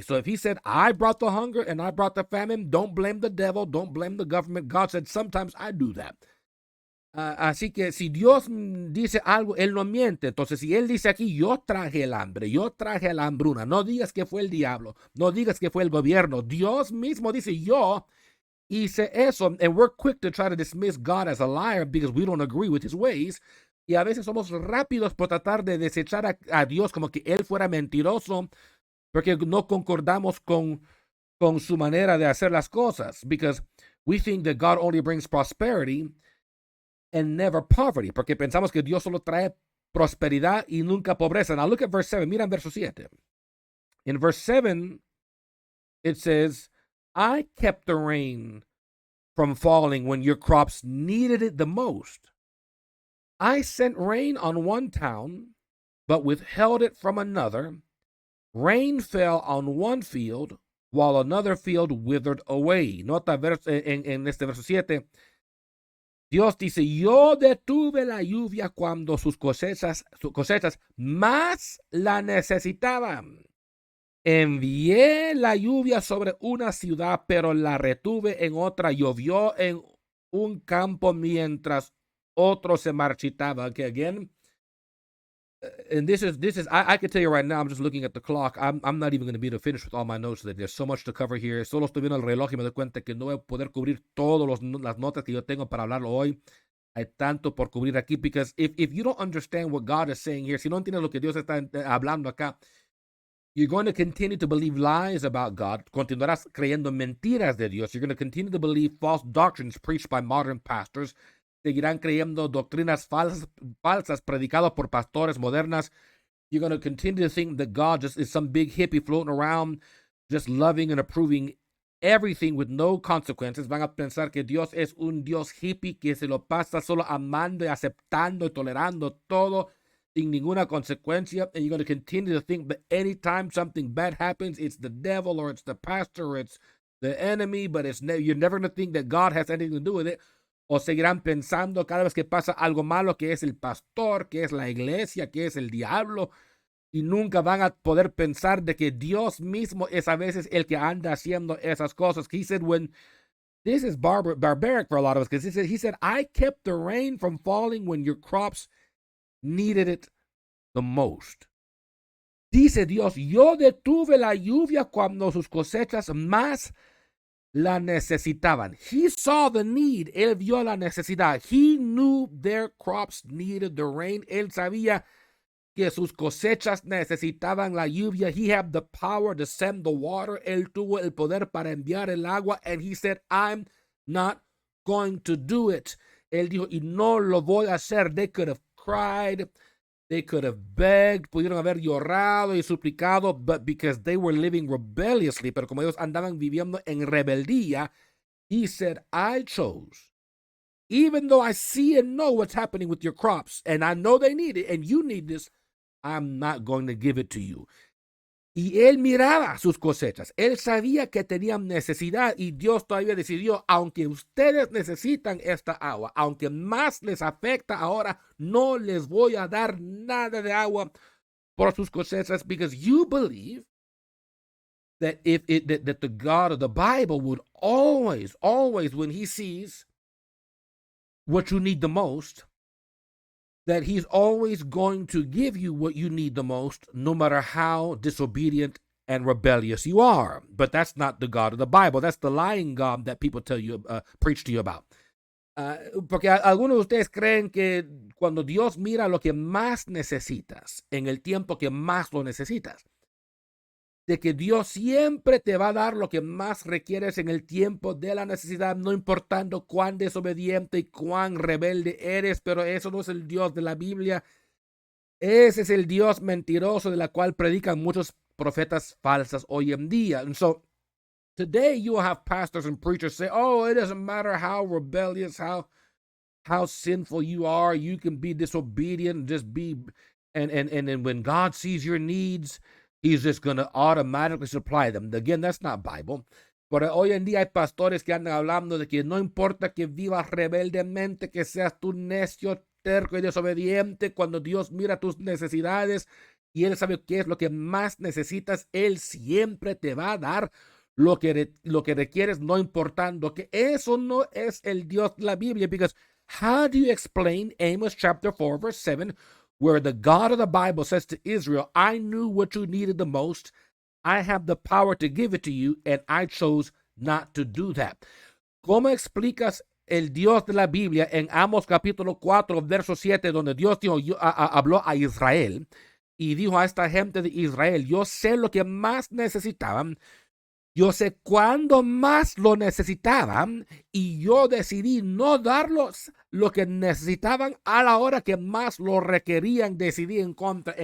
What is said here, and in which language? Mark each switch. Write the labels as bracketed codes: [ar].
[en] So if he said, I brought the hunger and I brought the famine, don't blame the devil, don't blame the government. God said, sometimes I do that. [es] Así que si Dios dice algo, él no miente. Entonces, si él dice aquí, yo traje el hambre, yo traje la hambruna, no digas que fue el diablo, no digas que fue el gobierno. Dios mismo dice, yo hice eso. [en] And we're quick to try to dismiss God as a liar because we don't agree with his ways. [es] Y a veces somos rápidos por tratar de desechar a Dios como que él fuera mentiroso porque no concordamos con su manera de hacer las cosas. [en] Because we think that God only brings prosperity and never poverty, [es] porque pensamos que Dios solo trae prosperidad y nunca pobreza. [en] Now look at verse 7. [es] Mira en verso 7. [en] In verse 7, it says, I kept the rain from falling when your crops needed it the most. I sent rain on one town, but withheld it from another. Rain fell on one field, while another field withered away. [es] Nota en este verso 7. Dios dice, yo detuve la lluvia cuando sus cosechas más la necesitaban. Envié la lluvia sobre una ciudad, pero la retuve en otra. Llovió en un campo mientras otro se marchitaba. [en] Okay, again, and this is I can tell you right now, I'm just looking at the clock. I'm not even going to be able to finish with all my notes today. There's so much to cover here. [es] Solo estoy viendo el reloj y me doy cuenta que no voy a poder cubrir todas las notas que yo tengo para hablarlo hoy. Hay tanto por cubrir aquí, [en] because if you don't understand what God is saying here, [es] si no entiendes lo que Dios está hablando acá, [en] you're going to continue to believe lies about God. [es] Continuarás creyendo mentiras de Dios. [en] You're going to continue to believe false doctrines preached by modern pastors. [es] Seguirán creyendo doctrinas falsas predicadas por pastores modernas. [en] You're going to continue to think that God just is some big hippie floating around, just loving and approving everything with no consequences. [es] Van a pensar que Dios es un Dios hippie que se lo pasa solo amando y aceptando y tolerando todo sin ninguna consecuencia. [en] And you're going to continue to think that anytime something bad happens, it's the devil or it's the pastor or it's the enemy, but you're never going to think that God has anything to do with it. [es] O seguirán pensando cada vez que pasa algo malo que es el pastor, que es la iglesia, que es el diablo, y nunca van a poder pensar de que Dios mismo es a veces el que anda haciendo esas cosas. [en] He said, when this is barbaric for a lot of us, because he said, I kept the rain from falling when your crops needed it the most. [es] Dice Dios, yo detuve la lluvia cuando sus cosechas más la necesitaban. [en] He saw the need. [es] Él vio la necesidad. [en] He knew their crops needed the rain. [es] Él sabía que sus cosechas necesitaban la lluvia. [en] He had the power to send the water. [es] Él tuvo el poder para enviar el agua. [en] And he said, I'm not going to do it. [es] Él dijo, y no lo voy a hacer. [en] They could have cried. They could have begged, [es] pudieron haber llorado y suplicado, [en] but because they were living rebelliously, [es] pero como ellos andaban viviendo en rebeldía, [en] he said, I chose, even though I see and know what's happening with your crops, and I know they need it, and you need this, I'm not going to give it to you. [es] Y él miraba sus cosechas. Él sabía que tenían necesidad y Dios todavía decidió, aunque ustedes necesitan esta agua, aunque más les afecta ahora, no les voy a dar nada de agua por sus cosechas, [en] because you believe that that the God of the Bible would always, when he sees what you need the most, that he's always going to give you what you need the most, no matter how disobedient and rebellious you are. But that's not the God of the Bible. That's the lying God that people preach to you about. [es] Porque algunos de ustedes creen que cuando Dios mira lo que más necesitas, en el tiempo que más lo necesitas, de que Dios siempre te va a dar lo que más requieres en el tiempo de la necesidad, no importando cuán desobediente y cuán rebelde eres. Pero eso no es el Dios de la Biblia. Ese es el Dios mentiroso de la cual predican muchos profetas falsas hoy en día. [en] And so today you will have pastors and preachers say, oh, it doesn't matter how rebellious, how sinful you are, you can be disobedient, just be, and when God sees your needs, he's just going to automatically supply them. Again, that's not Bible. [es] Pero hoy en día hay pastores que andan hablando de que no importa que vivas rebeldemente, que seas tú necio, terco y desobediente, cuando Dios mira tus necesidades, y Él sabe qué es lo que más necesitas. Él siempre te va a dar lo que requieres, no importando que eso no es el Dios de la Biblia. [en] Because how do you explain Amos chapter 4, verse 7, where the God of the Bible says to Israel, I knew what you needed the most. I have the power to give it to you, and I chose not to do that. [es] ¿Cómo explicas el Dios de la Biblia en Amos capítulo 4, verso 7, donde Dios dijo, habló a Israel y dijo a esta gente de Israel, yo sé lo que más necesitaban, yo sé cuándo más lo necesitaban y yo decidí no darlos lo que necesitaban a la hora que más lo requerían, decidí en contra.